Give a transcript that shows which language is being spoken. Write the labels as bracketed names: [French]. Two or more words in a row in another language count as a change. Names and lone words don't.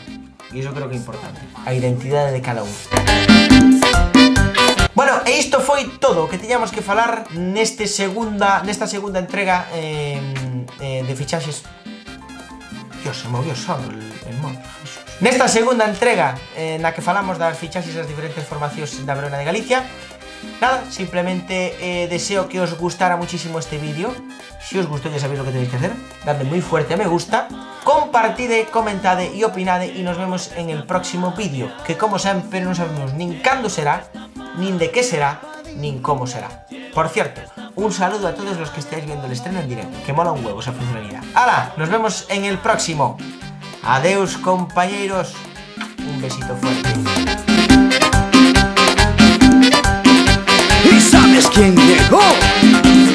[Galician] E iso creo que é importante, a identidade de cada un. Bueno, e isto foi todo o que tiñamos que falar nesta segunda entrega de fichaxes. [Spanish] Dios, se movió solo el mono. [Galician] Nesta segunda entrega na que falamos das fichaxes das diferentes formacións da Verona de Galicia. [Spanish] Nada, simplemente deseo que os gustara muchísimo este vídeo. [Galician] Si os gustou, [Spanish] ya sabéis lo que tenéis que hacer. Dadle muy fuerte a me gusta, [Galician] compartide, comentade e opinade, [Spanish] e nos vemos en el próximo vídeo, que [Galician] como sempre non sabemos nin cando será, nin de qué será, nin cómo será. [Spanish] Por cierto, un saludo a todos los que estáis viendo el estreno en directo, que mola un huevo esa funcionalidad. ¡Hala! Nos vemos en el próximo. Adeus, compañeros. Un besito fuerte. ¿Y sabes quién llegó?